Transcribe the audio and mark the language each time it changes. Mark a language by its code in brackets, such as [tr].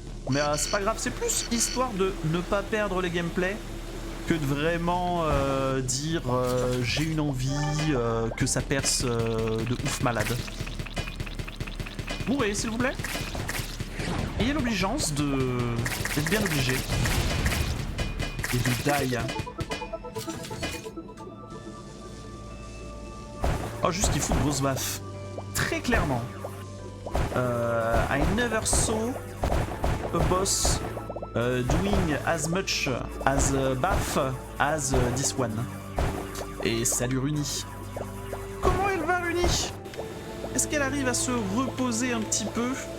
[fr] Mais c'est pas grave, c'est plus histoire de ne pas perdre les gameplays que de vraiment dire j'ai une envie que ça perce de ouf malade. Mourez s'il vous plaît. Ayez l'obligeance d'être bien obligé. Et de die. Oh, juste qu'il fout de grosses baffes. Très clairement. [en] I never saw a boss doing as much as baff as this one. [fr] Et salut Runi. Comment elle va Runi? Est-ce qu'elle arrive à se reposer un petit peu?